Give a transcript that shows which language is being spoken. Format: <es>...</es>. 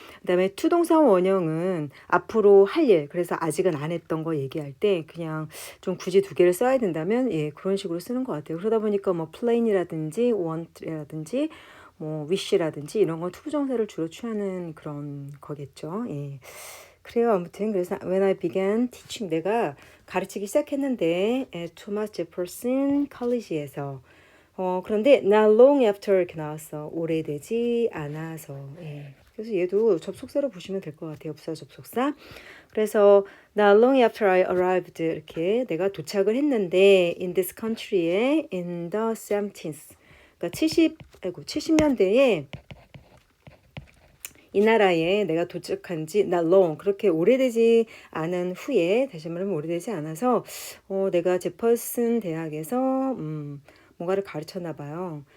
<ko>그 다음에 투동사 원형은 앞으로 할 일, 그래서 아직은 안 했던 거 얘기할 때 그냥 좀 굳이 두 개를 써야 된다면 예 그런 식으로 쓰는 것 같아요. 그러다 보니까 뭐 plan이라든지 want라든지 뭐 wish라든지 이런 건 투부정사를 주로 취하는 그런 거겠죠. 예. 그래요. 아무튼 그래서</ko> <en>when I began teaching</en> <ko>내가 가르치기 시작했는데 at Thomas Jefferson College에서 그런데</ko> <en>not long after</en> <ko>이렇게 나왔어. 오래되지 않아서. 예. 그래서 얘도 접속사로 보시면 될 것 같아요. 부사 접속사. 그래서</ko> <en>not long after I arrived</en> <ko>이렇게 내가 도착을 했는데</ko> <en>in this country</en> <ko>에</ko> <en>in the 70s</en> <ko>그러니까 70년대에 이 나라에 내가 도착한 지 not long 그렇게 오래되지 않은 후에 다시 말하면 오래되지 않아서 내가 제퍼슨 대학에서 뭔가를 가르쳤나 봐요.</ko>